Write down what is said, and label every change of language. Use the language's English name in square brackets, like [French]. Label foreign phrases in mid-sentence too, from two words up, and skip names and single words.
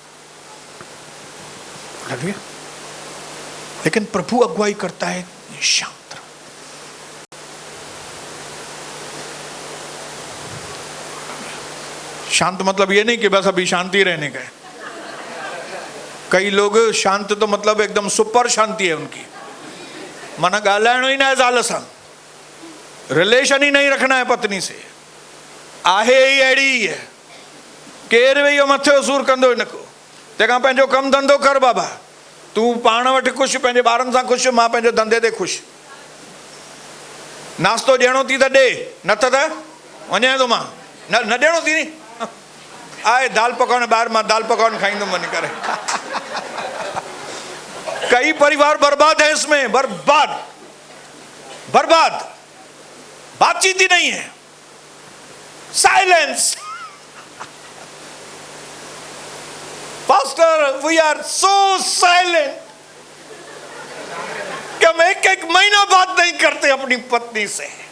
[Hindi] लेकिन प्रभु अगुवाई करता है शांत रहो। शांत मतलब ये नहीं कि बस अभी शांति रहने का है। कई लोग शांत तो मतलब एकदम सुपर शांति है उनकी, [Sindhi] माना गालाणो ही ना ज़ाल सां, [Hindi] रिलेशन ही नहीं रखना है पत्नी से। [Sindhi] आहे ही अड़ी है, केर वेही मथे सूर कंदो इनको, तंहिंखां पंहिंजो कमु धंधो कर बाबा, तूं पाण वटि ख़ुशि, पंहिंजे ॿारनि सां ख़ुशि, मां पंहिंजे धंधे ते ख़ुशि। नास्तो ॾियणो थी त ॾे, न त वञे थो मां, न ॾियणो थी नी, आहे दाल पकवान ॿाहिरि, मां दाल पकवान खाईंदुमि वञी करे। [Hindi] कई परिवार बर्बाद है इसमें, बर्बाद बर्बाद, बातचीत ही नहीं है, साइलेंस। [English] pastor we are so silent [Hindi] कि हम एक महीना बात नहीं करते अपनी पत्नी से।